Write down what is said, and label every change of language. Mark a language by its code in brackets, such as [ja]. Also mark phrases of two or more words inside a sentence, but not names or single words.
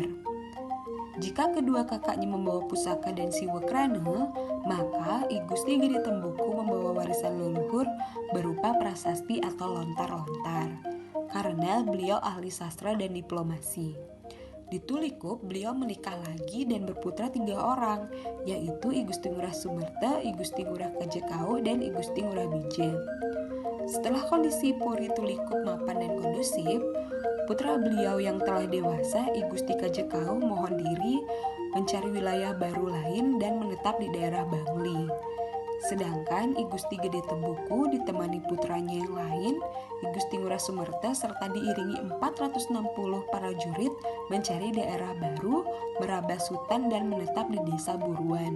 [id] Jika kedua kakaknya membawa pusaka dan siwakrana, maka I Gusti Gede Tembuku membawa warisan leluhur berupa prasasti atau lontar-lontar, karena beliau ahli sastra dan diplomasi. Di Tulikup, beliau menikah lagi dan berputra 3 orang, yaitu I Gusti Ngurah Sumerta, I Gusti Ngurah Kajekau, dan I Gusti Ngurah-Bija. Setelah kondisi Puri Tulikup mapan dan kondusif, putra beliau yang telah dewasa, I Gusti Kajekau, mohon diri mencari wilayah baru lain dan menetap di daerah Bangli. Sedangkan I Gusti Gede Tembuku ditemani putranya yang lain, I Gusti Ngurah Sumerta, serta diiringi 460 prajurit mencari daerah baru, merabas hutan dan menetap di desa Buruan.